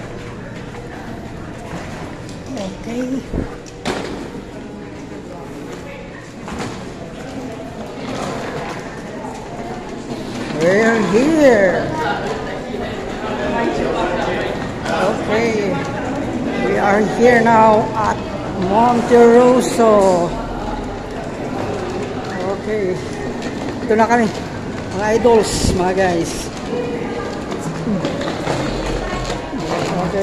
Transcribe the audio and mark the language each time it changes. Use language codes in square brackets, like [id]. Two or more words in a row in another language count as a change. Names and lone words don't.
[en] Okay. We're here. Okay. We are here now at Monte Rosso. [tl] Okay. Ito na kami. Mga idols, mga guys. Okay.